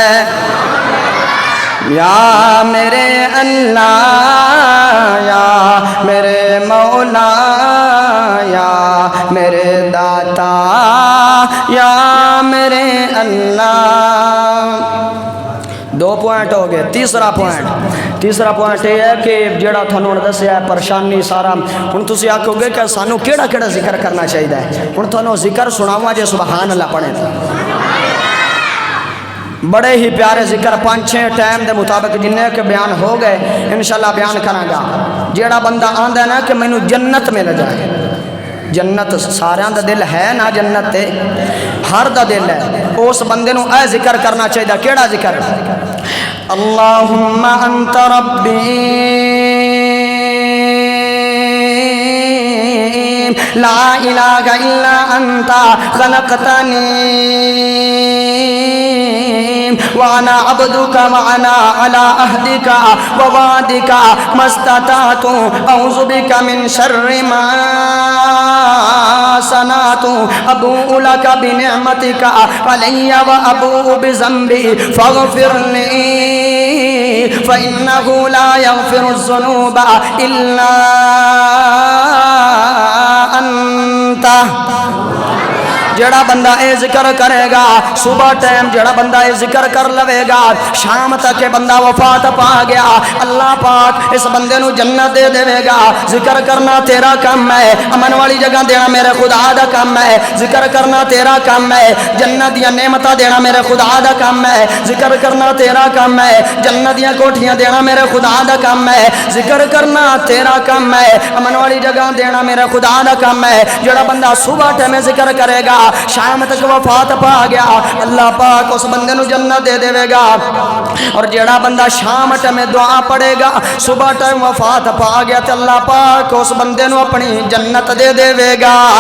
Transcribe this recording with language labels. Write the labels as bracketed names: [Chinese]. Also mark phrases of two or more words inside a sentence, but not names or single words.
[Punjabi] یا میرے اللہ یا میرے مولا یا میرے داتا یا میرے اللہ دو پوائنٹ ہو گئے تیسرا پوائنٹ یہ ہے کہ جڑا تھانوں دسیا ہے پریشانی سارا ہن تسی آکھو گے کہ سانو کیڑا کیڑا ذکر کرنا چاہیے ہن تھانوں ذکر سناواں جے [Arabic] سبحان اللہ [Punjabi] پڑھیں بڑے ہی پیارے ذکر 5-6 ٹائم دے مطابق جننے کے بیان ہو گئے انشاءاللہ بیان کراں گا جیڑا بندہ آندا ہے نا کہ مینوں جنت مل جائے جنت سارے دا دل ہے نا جنت تے ہر دا دل ہے اس بندے نو اے ذکر کرنا چاہیے کیڑا ذکر [Arabic] اللہم انت ربی لا الہ الا انت خلقتنی وانا عبدك معنا على عهدك ووعدك ما استطعت اعوذ بك من شر ما صنعت ابوء لك بنعمتك علي وابوء بذنبي فاغفر لي فانه لا يغفر الذنوب الا انت [Punjabi] جڑا بندہ اے ذکر کرے گا صبح ٹائم جڑا بندہ اے ذکر کر لوے گا شام تک بندہ وفات پا گیا اللہ پاک اس بندے نو جنت دے دے گا ذکر کرنا تیرا کام ہے امن والی جگہ دینا میرے خدا دا کام ہے ذکر کرنا تیرا کام ہے جنت دیاں نعمتاں دینا میرے خدا دا کام ہے ذکر کرنا تیرا کام ہے جنت دیاں کوٹھیاں دینا میرے خدا دا کام ہے ذکر کرنا تیرا کام ہے امن والی جگہ دینا میرے خدا دا کام ہے جڑا بندہ صبح ٹائم ذکر کرے گا شام تک وفات پا گیا اللہ پاک اس بندے نو جنت دے دے گا اور جڑا بندہ شام ٹائم دعا پڑھے گا صبح ٹائم وفات پا گیا تے اللہ پاک اس بندے نو اپنی جنت دے دے گا